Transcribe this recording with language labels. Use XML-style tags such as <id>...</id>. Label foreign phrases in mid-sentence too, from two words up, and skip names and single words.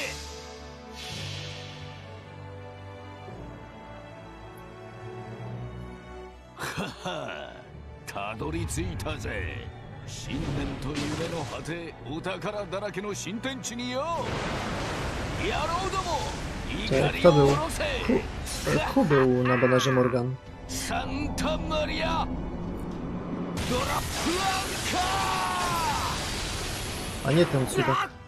<ja>はは、たどり着いたぜ。信念と夢の果て、お宝だらけの新天地によ。野郎ども、怒りを下ろせ。</ja> <pl>Kto był na banerze Morgan? Santa Maria! Dora Blanca! A nie ten cudak.</pl>